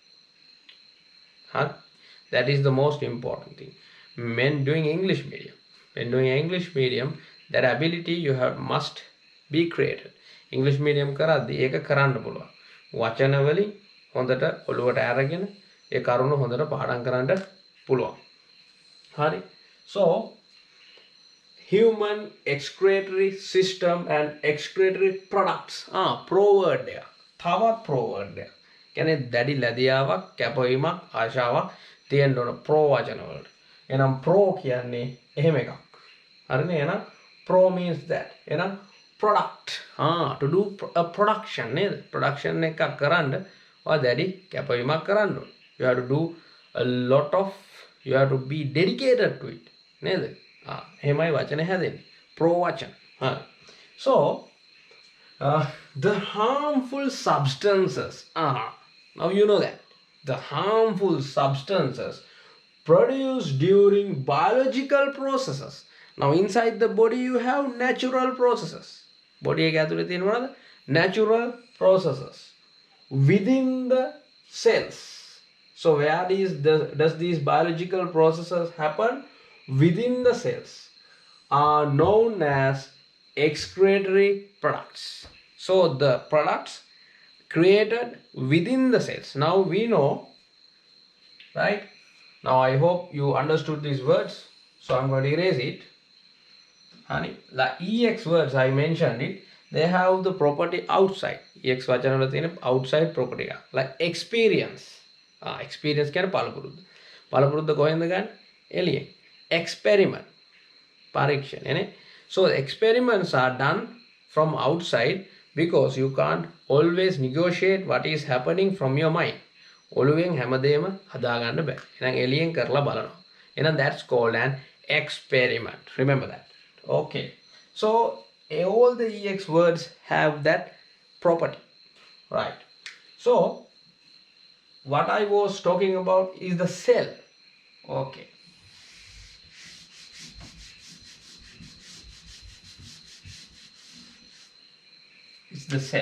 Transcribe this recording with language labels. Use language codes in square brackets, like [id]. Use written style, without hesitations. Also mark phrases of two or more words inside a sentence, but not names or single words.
[en] That is the most important thing. When doing English medium, that ability you have must be created. English medium [si] කරද්දී ඒක කරන්න පුළුවන්. වචන වලින් හොඳට ඔළුවට අරගෙන ඒ කරුණ හොඳට පාඩම් කරන්න පුළුවන්. හරි? [en] So human excretory system and excretory products. Pro word [si] එක. තවත් [en] pro word [si] එක. කියන්නේ දැඩි ලැබියාවක්, කැපවීමක්, ආශාවක් තියෙන්න ඕන pro වචන වලට. එහෙනම් pro කියන්නේ එහෙම එකක්. හරිනේ? [en] එහෙනම් pro means that. එහෙනම් product. To do a production නේද? [si] production එකක් කරන්න ඔය දැඩි කැපවීමක් කරන්න ඕන. [en] You have to do a lot of, you have to be dedicated to it. [si] නේද? එහෙමයි වචනේ හැදෙන්නේ. pro වචන. හරි. [en] So the harmful substances. Now you know that. The harmful substances produced during biological processes. Now inside the body you have natural processes. [si] Body එක ඇතුලේ තියෙන මොනවද? [en] Natural processes within the cells. So where does these biological processes happen? Within the cells are known as excretory products. So the products created within the cells. Now we know, right? Now I hope you understood these words. So I'm going to erase it. Honey, the EX words I mentioned it. They have the property outside. [si] EX වචන වල තියෙන [en] outside property [si] එක. [en] Like experience. [si] Experience කියන්නේ පළපුරුද්ද. පළපුරුද්ද කොහෙන්ද ගන්න? එළියෙන්. Experiment. පරීක්ෂණ නේ. [en] So experiments are done from outside because you can't always negotiate what is happening from your mind. [si] ඔළුවෙන් හැමදේම හදාගන්න බෑ. එහෙනම් එළියෙන් කරලා බලනවා. [en] එහෙනම් that's called an experiment. Remember that. Okay. So all the EX words have that property. Right. So what I was talking about is the cell. Okay. It's the cell.